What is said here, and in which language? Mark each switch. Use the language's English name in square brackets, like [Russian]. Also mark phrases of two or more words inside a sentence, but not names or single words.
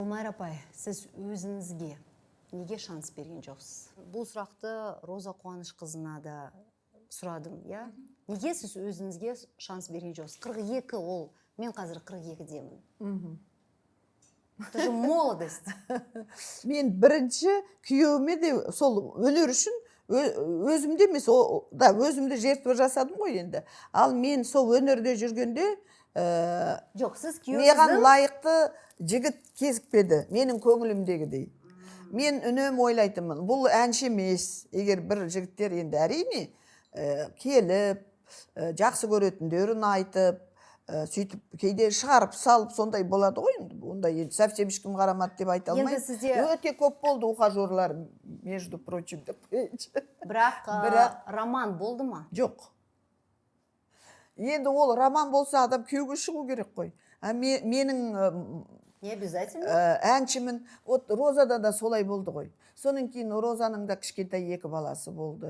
[Kazakh] Майра апай, сіз өзіңізге неге шанс берген жоқсыз? Бұл сұрақты Роза Қуанышқызына да сұрадым, я? Неге сіз өзіңізге шанс берген жоқсыз? 42 ол, мен қазір 42-демін. [Russian] Это же молодость. [Kazakh] Мен бірінші күйеуіме де сол өнер үшін өзімде емес, өзімді жертва жасадым ғой енді. Ал мен сол өнерде жүргенде жоқ, сіз маған лайықты жігіт кезікпеді, менің көңілімдегідей. Мен үнемі ойлайтынмын, бұл әнші емес. Егер бір жігіттер енді әрине келіп, жақсы көретіндерін айтып, сөйтіп кейде шығарып салып сондай болады ғой. Ондай енді совсем ешкім қарамады деп айта алмаймын. Өте көп болды ухажерлар, [Russian] между прочим, [Kazakh] деп қояйыншы. Бірақ роман болды ма? Жоқ. Енді ол роман болса адам күйеуге шығу керек қой. Менің [Russian] не обязательно? [Kazakh] Әншімін, Розада да солай болды ғой. Сонан кейін Розаның да кішкентай 2 баласы болды.